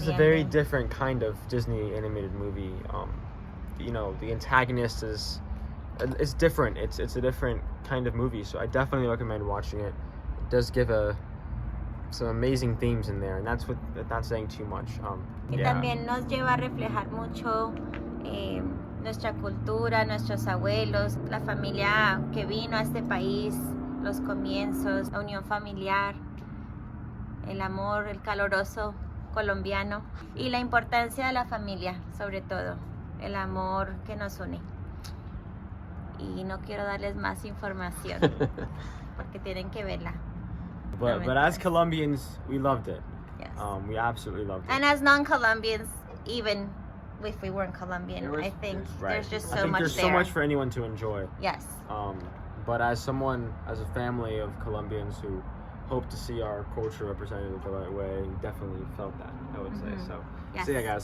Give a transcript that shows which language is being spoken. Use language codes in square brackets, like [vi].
[en] This is a very different kind of Disney animated movie. The antagonist it's different. It's a different kind of movie. So I definitely recommend watching it. It does give some amazing themes in there, and that's not saying too much. [es] Y también nos lleva a reflejar mucho nuestra cultura, nuestros abuelos, la familia que vino a este país, los comienzos, la unión familiar, el amor, el caloroso colombiano y la importancia de la familia, sobre todo, el amor que nos une. Y no quiero darles más información porque tienen que verla. [en] But as Colombians, we loved it. Yes. We absolutely loved it. And as non-Colombians, even if we weren't Colombian, I think there's just so much there. There's so much for anyone to enjoy. Yes. But as a family of Colombians who hope to see our culture represented the right way, we definitely felt that, I would say. So yeah, guys.